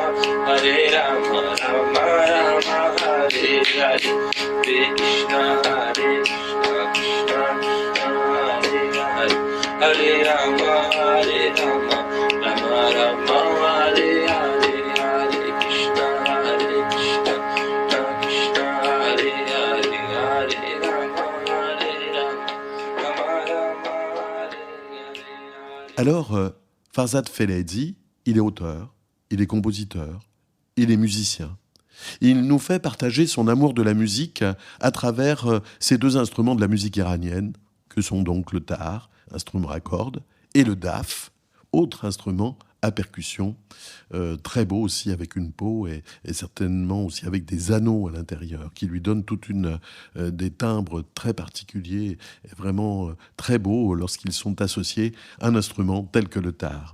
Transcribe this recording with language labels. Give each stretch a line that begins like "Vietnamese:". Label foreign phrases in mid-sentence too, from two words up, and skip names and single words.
Sanskrit: Hare Rama Rama Rama Hare Hare Krishna Hare Krishna Krishna Hare Hare Hare Rama Hare Rama Rama Rama Hare Hare Hare Krishna Hare Krishna Krishna Hare Hare Hare Rama Hare Rama Rama Rama Hare Hare.
French: Alors, Farzad Feledi, il est auteur, il est compositeur, il est musicien. Il nous fait partager son amour de la musique à travers ces deux instruments de la musique iranienne, que sont donc le tar, instrument à cordes, et le daf, autre instrument à percussion, très beau aussi avec une peau et certainement aussi avec des anneaux à l'intérieur, qui lui donnent des timbres très particuliers et vraiment très beaux lorsqu'ils sont associés à un instrument tel que le tar.